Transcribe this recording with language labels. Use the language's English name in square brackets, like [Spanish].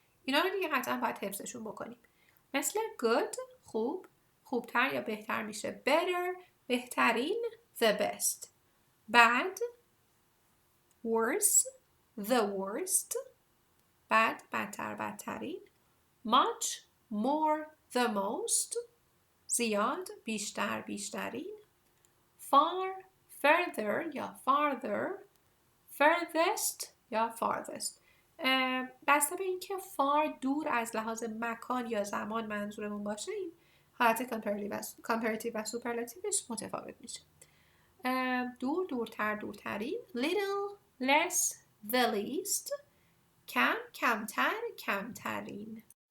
[Persian] اینا رو دیگه قطعا باید حفظشون بکنیم. مثل good خوب، خوبتر یا بهتر میشه better، بهترین [English] the best. bad worse، the worst. [Persian] bad بدتر بدترین. [English] much more the most، [Persian] زیاد بیشتر بیشترین. [English] far further یا farther، furthest یا farthest. [Persian] بسته به اینکه far دور از لحاظ مکان یا زمان منظورمون باشه این حالت کامپراتیو و سوپرلاتیوش متفاوت میشه. دور دورتر دورترین. [English] little less the least، [Persian] کم کمتر کمترین.